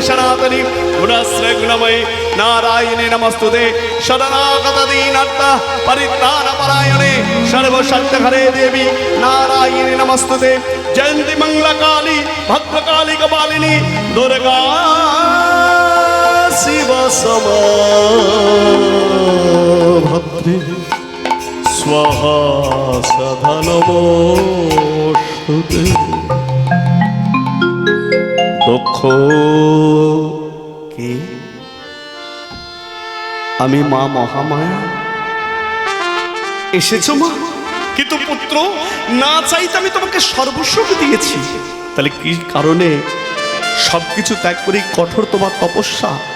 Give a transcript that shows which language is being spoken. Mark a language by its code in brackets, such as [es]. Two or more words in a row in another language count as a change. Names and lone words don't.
[sa] सनातनी गुणश्रेगुणमये नारायणे नमस्तुते शरणागत दीनर्थ परित्राणपरायणे सर्वशक्तिहरे देवी नारायणे नमस्तुते जयन्ती मंगलकाली भद्रकाली कपालिनी दुर्गा शिव समा भद्रे स्वाहा सदा नमोस्तुते দক্ষ [bn] কে আমি মা মহামায়া এসেছো মা কিন্তু পুত্র না চাইতে আমি তোমাকে সর্বস্ব দিয়েছি তাহলে কি কারণে সবকিছু ত্যাগ করে কঠোর তোমার তপস্যা